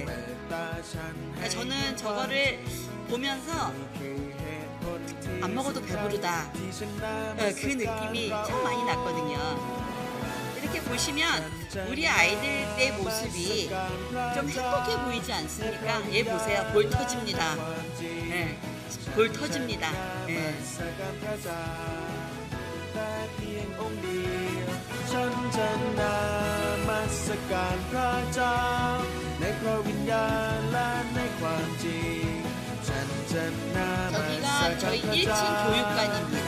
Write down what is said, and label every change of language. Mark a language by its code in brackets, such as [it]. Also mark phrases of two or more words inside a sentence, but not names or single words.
[ko] 저는 저거를 보면서 안 먹어도 배부르다. 그 느낌이 참 많이 났거든요. 이렇게 보시면 우리 아이들의 모습이 좀 행복해 보이지 않습니까? 얘 보세요. 볼 터집니다. 네. 볼 터집니다. 네. [th] ฉันจะนามัสการพระเจ้าในพระวิญญาณและในความจริงฉันจะนามัส [ko] 저기가 [th] การ [ko] 저희 [th] พระ [ko] 1층 [th] เจ้า [ko] 교육관입니다.